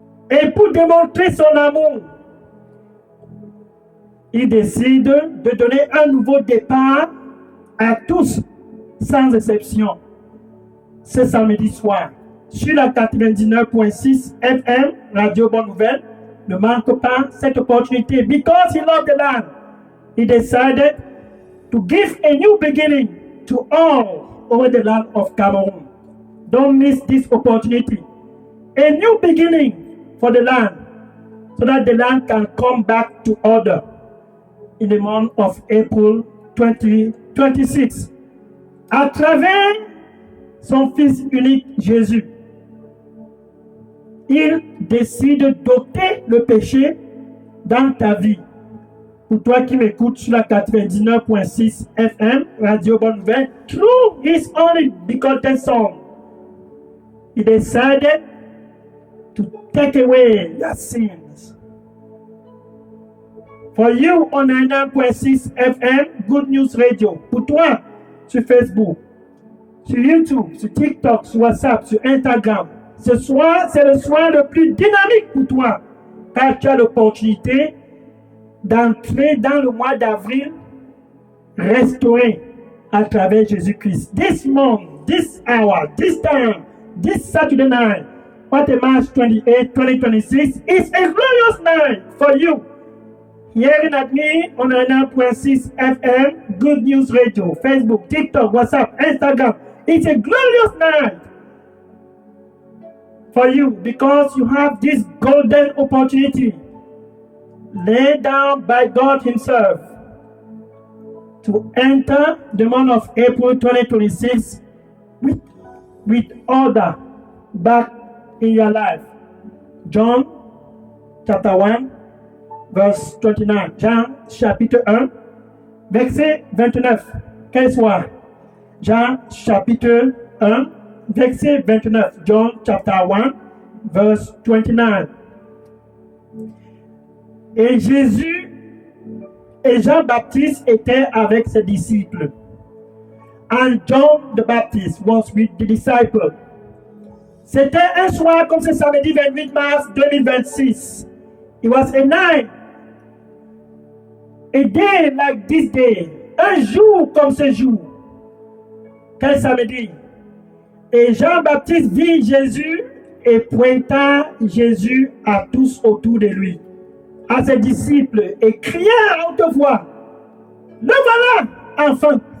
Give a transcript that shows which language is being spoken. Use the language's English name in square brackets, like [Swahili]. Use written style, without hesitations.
[French] Et pour démontrer son amour, il décide de donner un nouveau départ à tous, sans exception, ce samedi soir. Sur la 99.6 FM, Radio Bonne Nouvelle, ne manque pas cette opportunité. [English] Because he loved the land, he decided to give a new beginning to all over the land of Cameroon. Don't miss this opportunity. A new beginning for the land, so that the land can come back to order in the month of April 2026. [French] À travers son Fils unique Jésus, il décide d'ôter le péché dans ta vie. Pour toi qui m'écoutes sur la 99.6 FM, Radio Bonne Nouvelle, [English] through his only begotten Son, he decided to take away your sins. For you on 99.6 FM, Good News Radio. [French] Pour toi, sur Facebook, sur YouTube, sur TikTok, sur WhatsApp, sur Instagram. Ce soir, c'est le soir le plus dynamique pour toi, car tu as l'opportunité d'entrer dans le mois d'avril restauré à travers Jésus-Christ. [English] This month, this hour, this time, this Saturday night, what March 28, 2026, is a glorious night for you. Hearing at me on 99.6 FM, Good News Radio, Facebook, TikTok, WhatsApp, Instagram. It's a glorious night for you because you have this golden opportunity laid down by God Himself to enter the month of April 2026 with order back in your life. John chapter 1, verse 29. [French] Jean chapitre 1, verset 29. Quel soir? Jean chapitre 1, verset 29. [English] John chapter 1, verse 29. [French] Et Jésus et Jean-Baptiste étaient avec ses disciples. [English] And John the Baptist was with the disciples. [French] C'était un soir comme ce samedi 28 mars 2026. [English] It was a night, a day like this day. [French] Un jour comme ce jour. Quel samedi? Et Jean-Baptiste vit Jésus et pointa Jésus à tous autour de lui, à ses disciples, et cria à haute voix: le voilà, enfant!